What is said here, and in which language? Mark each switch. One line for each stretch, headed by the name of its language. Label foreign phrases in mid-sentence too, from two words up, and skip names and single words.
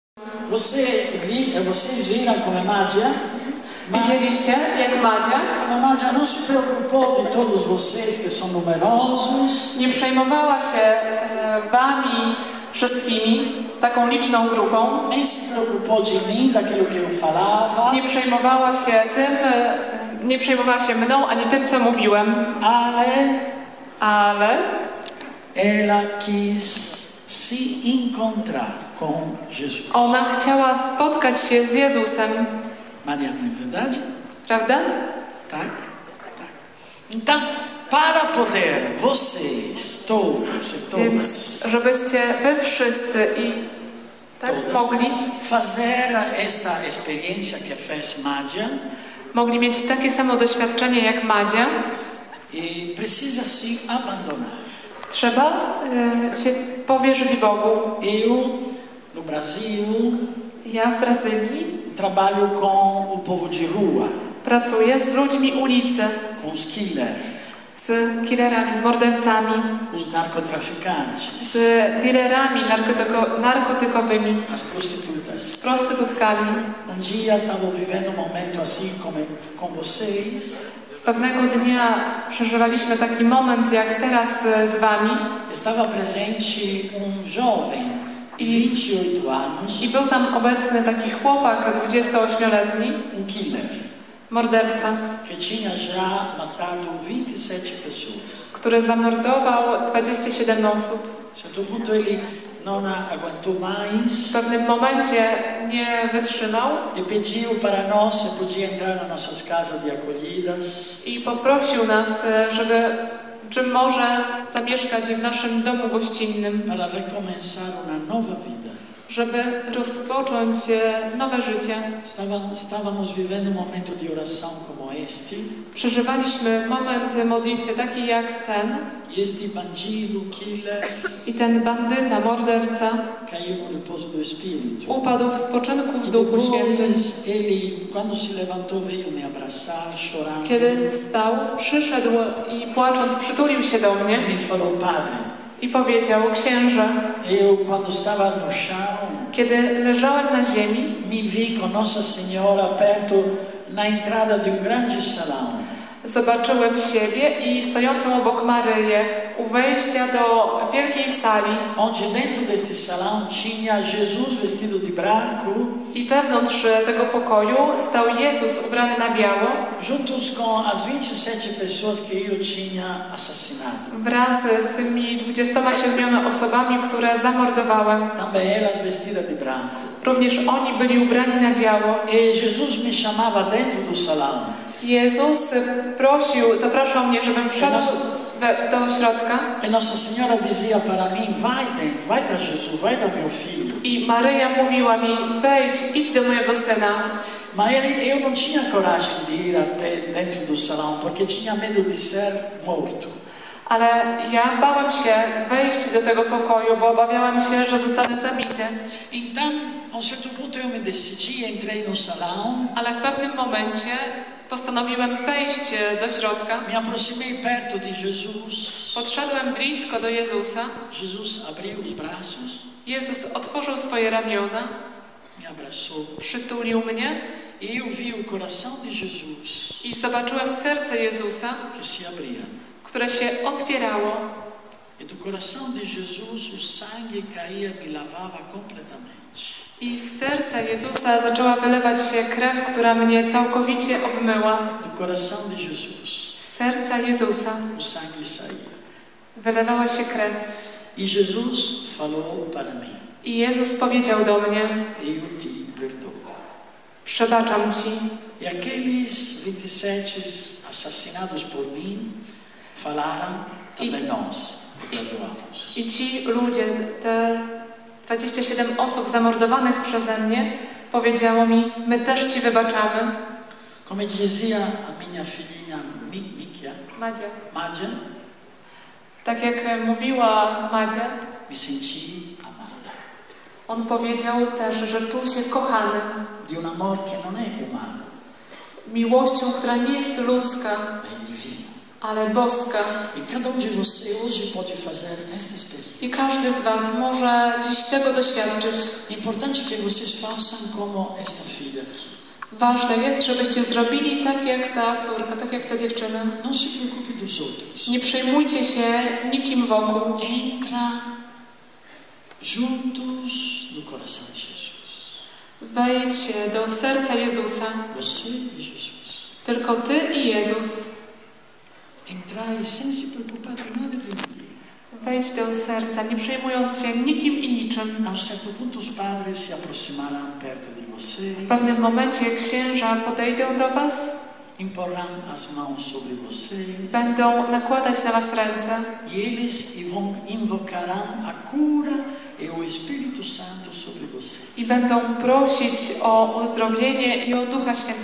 Portuguese: Vocês viram come Madzia?
Polish: Widzieliście, jak Madzia?
Italian: Come Madzia non si preoccupò di
Portuguese: todos vocês que são numerosos.
Polish: Nie przejmowała się wami wszystkimi, taką liczną grupą.
Portuguese: Nem se preoccupò de mim, daquilo que eu falava.
Polish: Nie przejmowała się tym, nie przejmowała się mną, ani tym, co mówiłem. Ale
Portuguese: ela quis se encontrar com Jesus.
Polish: Ona chciała spotkać się z Jezusem.
Portuguese: Maria, não é verdade?
Polish: Prawda? Tak? Tak.
Portuguese: Então, para poder vocês, todos e todas,
Polish: Więc żebyście wy wszyscy i tak mogli
Portuguese: fazer esta experiência que fez Madzia,
Polish: mogli mieć takie samo doświadczenie jak Madzia,
Portuguese: e precisa se abandonar.
Polish: trzeba się powierzyć Bogu.
Portuguese: Eu, no Brasil,
Polish: Ja w Brazylii
Portuguese: trabalho com o povo de rua,
Polish: pracuję z ludźmi ulicy,
Portuguese: com os killers,
Polish: z killerami, z mordercami,
Portuguese: os narcotraficantes,
Polish: z dealerami narkotykowymi,
Portuguese: as prostitutas.
Polish: z prostytutkami.
Portuguese: Dia estava vivendo um momento assim como com vocês.
Polish: Pewnego dnia przeżywaliśmy taki moment jak teraz z wami.
Portuguese: Estava presente jovem de 28 anos.
Polish: I był tam obecny taki chłopak 28-letni,
Portuguese: killer,
Polish: morderca,
Portuguese: que tinha já matado 27 pessoas.
Polish: który zamordował 27 osób.
Portuguese: A certo ponto ele não aguentou mais.
Polish: W pewnym momencie nie wytrzymał
Portuguese: e pediu para nós se podia entrar nas nossas casas de acolhidas.
Polish: I poprosił nas, żeby czy może zamieszkać w naszym domu gościnnym,
Portuguese: para recomeçar uma nova vida.
Polish: Żeby rozpocząć nowe życie.
Portuguese: Estávamos vivendo um momento de oração como este.
Polish: Przeżywaliśmy moment modlitwy taki jak ten.
Portuguese: Este bandido, killer,
Polish: I ten bandyta, morderca,
Portuguese: caiu no repouso do Espírito.
Polish: upadł w spoczynku w Duchu Świętym.
Portuguese: Ele, quando se levantou, veio me abraçar, chorando.
Polish: Kiedy wstał, przyszedł i płacząc przytulił się do mnie.
Portuguese: Me falou, Padre.
Polish: I powiedział, księże,
Portuguese: eu quando estava no chão,
Polish: kiedy leżałem na ziemi,
Portuguese: me vi com Nossa Senhora perto na entrada de grande salão.
Polish: Zobaczyłem siebie i stojącą obok Maryję u wejścia do wielkiej sali.
Portuguese: Onde dentro deste salão tinha Jesus vestido de branco.
Polish: I wewnątrz tego pokoju stał Jezus ubrany na biało.
Portuguese: Juntos com as 27 pessoas que eu tinha assassinado.
Polish: Wraz z tymi 27 osobami, które zamordowałem.
Portuguese: Também elas vestidas de branco.
Polish: Również oni byli ubrani na biało.
Portuguese: E Jesus me chamava dentro do salão.
Polish: Jezus zapraszał mnie, żebym wszedł do środka.
Portuguese: E Nossa Senhora dizia para mim, vai dentro, vai da Jesus, vai da meu filho.
Polish: I Maryja mówiła mi, wejdź, idź do mojego syna.
Portuguese: Mas eu não tinha coragem de ir até dentro do salão, porque tinha medo de ser morto.
Polish: Ale ja bałem się wejść do tego pokoju, bo obawiałem się, że zostanę zabity.
Portuguese: Então, a um certo ponto eu me decidi, entrei no salão.
Polish: Ale w pewnym momencie postanowiłem wejść do środka.
Portuguese: Me aproximei perto de Jesus.
Polish: Podszedłem blisko do Jezusa.
Portuguese: Jesus abriu os braços.
Polish: Jezus otworzył swoje ramiona.
Portuguese: Me abraçou.
Polish: Przytulił mnie.
Portuguese: E eu vi o coração de Jesus.
Polish: I zobaczyłem serce Jezusa,
Portuguese: que se abria.
Polish: Które się otwierało.
Portuguese: E do coração de Jesus o sangue caía, me lavava completamente.
Polish: I z serca Jezusa zaczęła wylewać się krew, która mnie całkowicie obmyła.
Portuguese: Do coração de Jesus.
Polish: Z serca Jezusa
Portuguese: o sangue saía.
Polish: Wylewała się krew.
Portuguese: E Jesus falou para mim.
Polish: I Jezus powiedział do mnie:
Portuguese: eu te perdoo.
Polish: Przebaczam ci.
Portuguese: E aqueles 27 assassinados por mim falaram também nós perdoamos.
Polish: I ci ludzie, te 27 osób zamordowanych przeze mnie, powiedziało mi, my też ci wybaczamy.
Portuguese: Como dizia a minha filhinha Madzia,
Polish: tak jak mówiła Madzia,
Portuguese: me senti amada.
Polish: On powiedział też, że czuł się kochany.
Portuguese: De um amor que não é humano.
Polish: Miłością, która nie jest ludzka,
Portuguese: é divino.
Polish: ale boska.
Portuguese: E cada de vocês hoje pode fazer esta experiência.
Polish: I każdy z was może dziś tego doświadczyć.
Portuguese: Importante que vocês façam como esta filha aqui.
Polish: Ważne jest, żebyście zrobili tak jak ta córka, tak jak ta dziewczyna.
Portuguese: Não se preocupe dos outros.
Polish: Nie przejmujcie się nikim wokół.
Portuguese: Entra juntos no coração de Jesus.
Polish: Wejdźcie do serca Jezusa.
Portuguese: Você e Jesus.
Polish: Tylko Ty i Jezus.
Portuguese: Entrai sem se preocupar com nada de ninguém.
Polish: Wejdź do serca, nie przejmując się nikim i niczym.
Portuguese: A certo ponto os padres se aproximarão perto de você.
Polish: W pewnym momencie księża podejdą do was,
Portuguese: Imporão as mãos sobre você.
Polish: będą nakładać na was ręce
Portuguese: E eles invocarão a cura e o Espírito Santo sobre você.
Polish: i będą prosić o uzdrowienie i o Ducha Świętego.